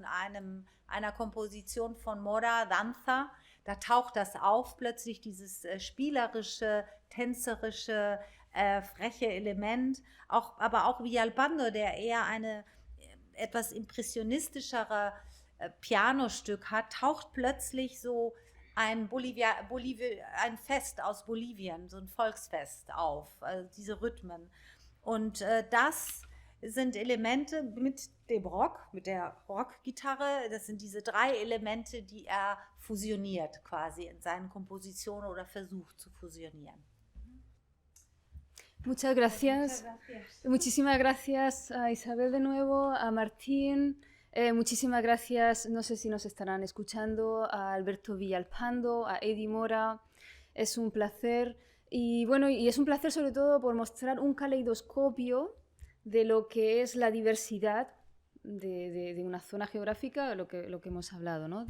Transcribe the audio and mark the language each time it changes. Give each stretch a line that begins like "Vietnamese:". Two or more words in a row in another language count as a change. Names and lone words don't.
German: einer Komposition von Mora, Danza, da taucht das auf, plötzlich dieses spielerische, tänzerische, freche Element, aber auch Villalpando, der eher eine etwas impressionistischere Pianostück hat, taucht plötzlich so ein Fest aus Bolivien, so ein Volksfest auf, also diese Rhythmen. Und das sind Elemente mit dem Rock, mit der Rockgitarre, das sind diese 3 Elemente, die er fusioniert quasi in seinen Kompositionen oder versucht zu fusionieren.
Spanish: Muchas gracias. Muchísimas gracias a Isabel de nuevo, a Martín. Muchísimas gracias, no sé si nos estarán escuchando, a Alberto Villalpando, a Eddie Mora. Es un placer. Y bueno, y es un placer sobre todo por mostrar un caleidoscopio de lo que es la diversidad de una zona geográfica, lo que hemos hablado, ¿no?